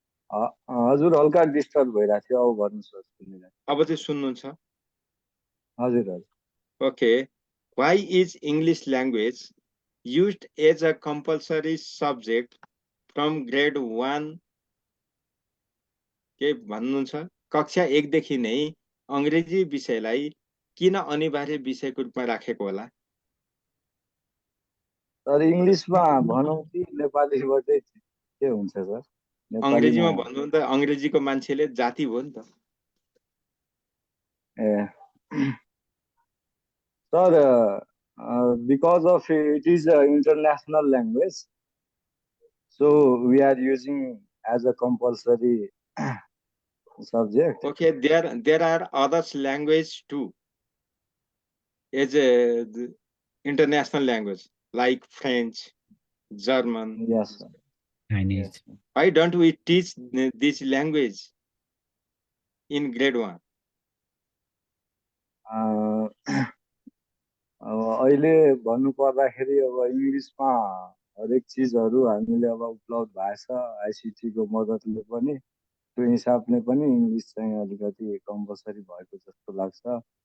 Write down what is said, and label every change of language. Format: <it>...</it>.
<ne>हजुर हल्का डिस्टर्ब भइरहेको थियो, अब भन्नु सर सुनिरहेको। अब चाहिँ सुन्नुहुन्छ? हजुर हजुर। Okay.</ne> <en>Why is English language used as a compulsory subject from grade 1?</en> <ne>के भन्नुहुन्छ? कक्षा 1 देखि नै अंग्रेजी विषयलाई किन अनिवार्य विषयको रूपमा राखेको होला? सर इंग्लिशमा भनौँ कि नेपालीबाटै के हुन्छ सर? अंग्रेजीमा भन्नु त अंग्रेजीको मान्छेले जाति हो नि त।</ne> <en>Sir, because of it is an international language, so we are using as a compulsory subject. Okay, there are other language too as a international language like French, German. Yes, sir. Chinese. Why don't we teach this language in grade 1?</en> <ne>अब अहिले भन्नु पर्दाखेरि अब इंग्लिशमा हरेक चीजहरु हामीले अब उपलब्ध भएछ आईसीटी को मद्दतले पनि, त्यो हिसाबले पनि इंग्लिश चाहिँ अलिकति कम्पलसरी भएको जस्तो लाग्छ।</ne>